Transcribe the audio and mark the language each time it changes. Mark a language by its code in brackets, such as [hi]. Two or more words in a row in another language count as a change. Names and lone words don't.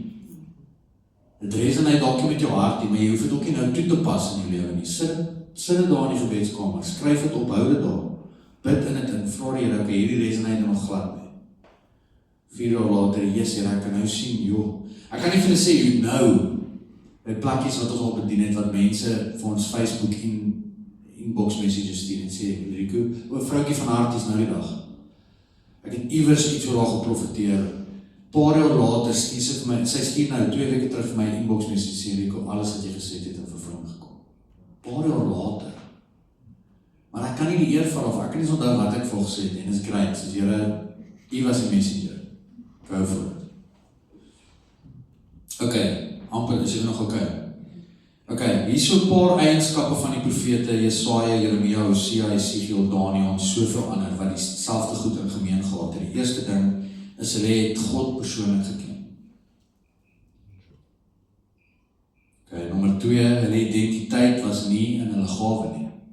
[af] Dit resoneer dalk met jou hart nie, maar jy hoef dit ook nie nou toe te pas in jou lewe nie. Sit dit daar in die gebedskamer, skryf dit op, hou dit daar. Bid in dit en vra die Here, okay, hierdie resoneer nog glad nie. 4 jaar later, yes, Here, ek kan nou sien, joh. Ek kan nie vir hulle sê, [en] you know, [af] by plakkies wat ons al bedien het, wat mense vir ons Facebook [en] inbox messages [af] stuur en sê, Enrico, o, vroukie van hart is nou die dag. Ek het iewers iets oor haar geprofeteer. Paar jaar later stuur sy vir my, sy stuur nou 2 weke terug vir my [en] inbox message [af] sê, Enrico, alles wat jy gesê het in vervulling gekom. Paar jaar later. Maar ek kan nie die eer van of ek kan nie onthou wat ek vir gesê het en dit is great, soos Here, U was 'n messenger. [en] Go for it. [af] Okay, amper is jy nog okay. Okay, hier is so 'n paar eienskappe van die profete Jesaja, Jeremia, Hosea, Esegiel, Daniël en soveel ander wat dieselfde goed in gemeen gehad het. Die eerste ding is hulle het God persoonlik geken. Okay, nommer 2, hulle identiteit was nie in hulle gawe nie.